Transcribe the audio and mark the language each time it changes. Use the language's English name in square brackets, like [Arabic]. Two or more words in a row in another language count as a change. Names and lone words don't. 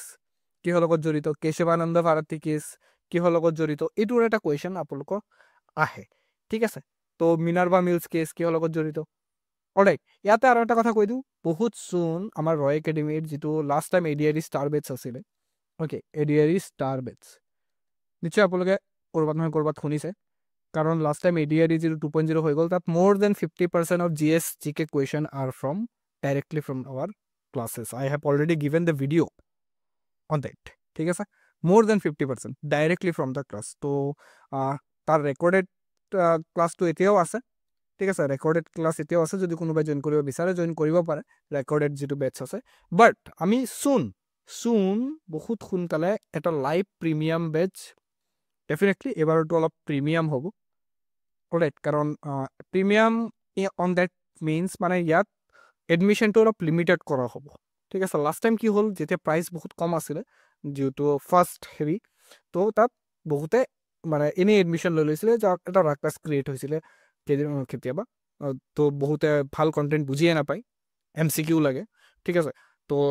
[Assamese] কিহৰ লগত জড়িত কেশৱানন্দ ভাৰতী কেছ কিহৰ লগত জড়িত এইটোৰ এটা কুৱেশ্যন আপোনালোকৰ আহে ঠিক আছে তো মিনাৰ্ভা মিলছ কেছ কিহৰ লগত জড়িত অলৰাইট ইয়াতে আৰু এটা কথা কৈ দিওঁ বহুত চুন আমাৰ ৰয় একাডেমীৰ যেটো [English] last time [Assamese] এডিআৰই [English] star batch [Assamese] আছিলে ওকে এডিআৰই [English] star batch [Assamese] নিশ্চয় আপোনালোকে কৰবাত শুনিছে কাৰণ [English] last time [Assamese] এডিআৰই যেটো 2.0 হৈ গ'ল তাত [English] more than 50% of GS GK question are from directly from our classes I have already given the video on that [Assamese] ঠিক আছে [English] more than 50% directly from the class [Assamese] তো তাৰ ৰেকৰ্ডেড ক্লাছটো এতিয়াও আছে ঠিক আছে [English] recorded class [Assamese] এতিয়াও আছে যদি কোনোবাই জয়েন কৰিব বিচাৰে জয়েন কৰিব পাৰে ৰেকৰ্ডেড যেটো বেটছ আছে বাট আমি soon বহুত সোনকালে এটা [English] live premium batch definitely [Assamese] এবাৰটো অলপ প্ৰিমিয়াম হ'ব অলৰাইট কাৰণ [English] premium on that means [Assamese] মানে ইয়াত এডমিশ্যনটো অলপ লিমিটেড কৰা হ'ব ঠিক আছে [English] last time [Assamese] কি হ'ল যেতিয়া প্ৰাইচ বহুত কম আছিলে যেটো ফাৰ্ষ্ট হেৰি তো তাত বহুতে মানে এনে এডমিশ্যন লৈ লৈছিলে যাৰ এটা ৰাকাছ ক্ৰিয়েট হৈছিলে কেতিয়াবা তো বহুতে ভাল কন্টেন্ট বুজিয়ে নাপায় এমসিকিউ লাগে ঠিক আছে তো